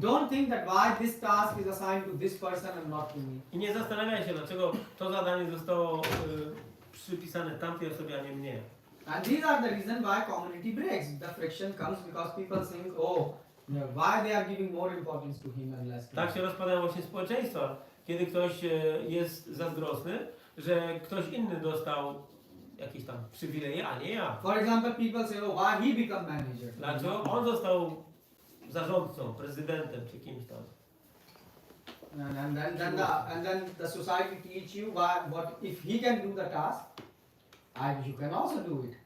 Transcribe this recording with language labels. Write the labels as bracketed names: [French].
[English] Don't think that why this task is assigned to this person and not to me. [Polish] I nie zastanawiaj się, dlaczego to zadanie zostało przypisane tamtej osobie, a nie mnie. [English] And these are the reason why community breaks. The friction comes because people think, oh, why they are giving more importance to him and less to me. [Polish] Tak się rozpadają właśnie społeczeństwa, kiedy ktoś jest zazdrosny, że ktoś inny dostał jakieś tam przywileje, a nie ja. [English] For example, people say, oh, why he become manager? [Polish] Dlaczego on został zarządcą, prezydentem czy kimś tam. [English] And then the society teach you what if he can do the task, you can also do it.